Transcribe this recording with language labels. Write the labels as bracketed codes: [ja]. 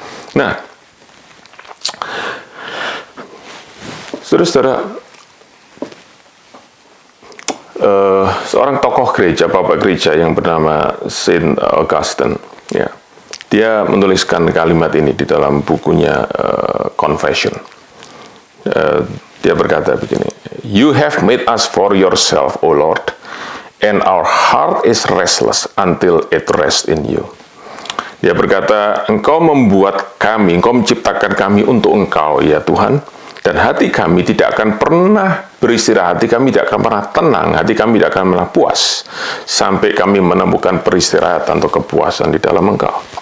[id] Nah, saudara-saudara, seorang tokoh gereja, bapak gereja yang bernama Saint Augustine, ya, dia menuliskan kalimat ini di dalam bukunya Confession. Dia berkata begini, [en] "You have made us for yourself, O Lord, and our heart is restless until it rests in you." [id] Dia berkata, Engkau membuat kami, Engkau menciptakan kami untuk Engkau, ya Tuhan, dan hati kami tidak akan pernah beristirahat, hati kami tidak akan pernah tenang, hati kami tidak akan pernah puas, sampai kami menemukan peristirahatan atau kepuasan di dalam Engkau.